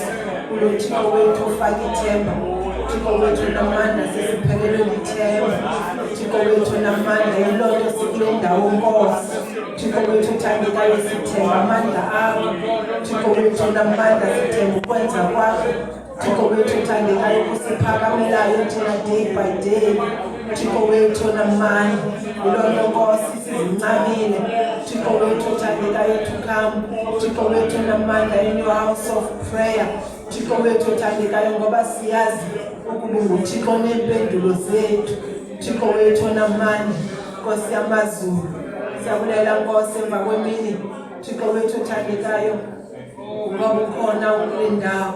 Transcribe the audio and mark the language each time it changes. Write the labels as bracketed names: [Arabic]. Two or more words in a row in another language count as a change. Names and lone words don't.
[Xhosa] Thixo wethu ufake ithemba. Thixo wethu namandla sesiphelelwe lithemba. Thixo wethu namandla yilonto sikule ndawo Nkosi. Thixo wethu uthandekayo sithemba amandla akho. Thixo wethu namandla sithemba ukwenza kwakho. Thixo wethu uthandekayo kusiphakamelayo thina [English] day by day. [Xhosa] Thixo wethu namandla yilonto Nkosi sizincamile. Thixo wethu uthandekayo [English] to come. [Xhosa] Thixo wethu namandla [English] in your house of prayer. [Xhosa] Thixo wethu uthandekayo ngoba siyazi ukuba uThixo nempendulo zethu. Thixo wethu namandla Nkosi yamazulu. Siyabulela Nkosi emva kwemini. Thixo wethu uthandekayo ngoba ukhona ukulindawo.